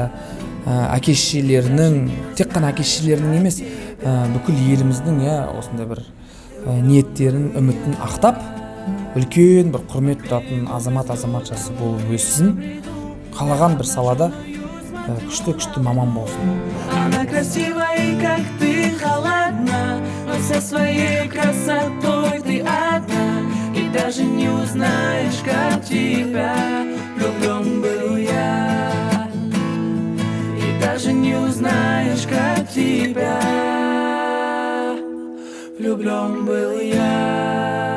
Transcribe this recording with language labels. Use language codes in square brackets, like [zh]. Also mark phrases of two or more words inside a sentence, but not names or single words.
[kk] Әке-шешелерінің, тек қана әке-шешелерінің емес, бүкіл еліміздің осындай бір ниеттерін, үмітін ақтап, үлкен бір құрмет тұтатын азаматшасы болып өссін. Қалаған бір салада күшті маман болсын. [ru] Она красивая, как ты, холодна, но со своей красотой ты одна. И даже не узнаешь, как тебя влюблен был я. И даже не узнаешь, как тебя влюблен был я.